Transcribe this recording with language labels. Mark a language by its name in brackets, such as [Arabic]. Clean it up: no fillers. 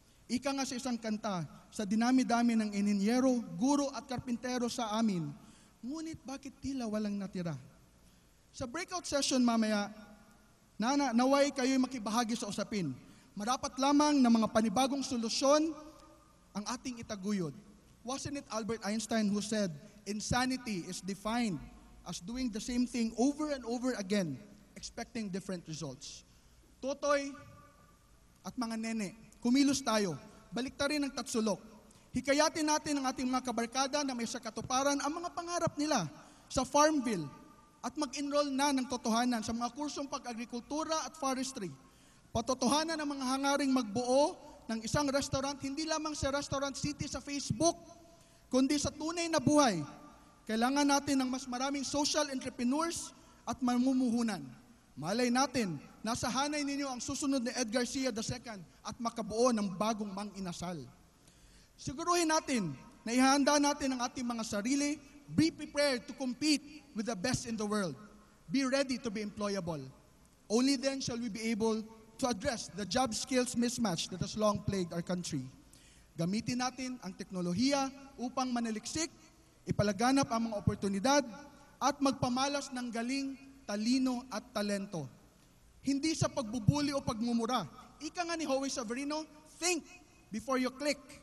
[Filipino] Ika nga sa isang kanta, sa dinami-dami ng ininyero, guro at karpintero sa amin, ngunit bakit tila walang natira? Sa breakout session mamaya, naway kayo'y makibahagi sa usapin. Marapat lamang na mga panibagong solusyon ang ating itaguyod. [English] Wasn't it Albert Einstein who said, insanity is defined as doing the same thing over and over again, expecting different results. [Filipino] Totoy at mga nene, kumilos tayo. Baliktarin ang tatsulok. Hikayatin natin ang ating mga kabarkada na may sakatuparan ang mga pangarap nila sa Farmville at mag-enroll na ng totohanan sa mga kursong pag-agrikultura at forestry. Patotohanan ang mga hangaring magbuo ng isang restaurant, hindi lamang sa Restaurant City sa Facebook, kundi sa tunay na buhay. Kailangan natin ng mas maraming social entrepreneurs at mamumuhunan. Malay natin, nasa hanay ninyo ang susunod ni Edgar Garcia II at makabuo ng bagong mang-inasal. Siguruhin natin na ihanda natin ang ating mga sarili. [English] Be prepared to compete with the best in the world. Be ready to be employable. Only then shall we be able to address the job skills mismatch that has long plagued our country. [Filipino] Gamitin natin ang teknolohiya upang manaliksik, ipalaganap ang mga oportunidad, at magpamalas ng galing, talino at talento. Hindi sa pagbubuli o pagmumura. Ika nga ni Howie Severino, [English] think before you click.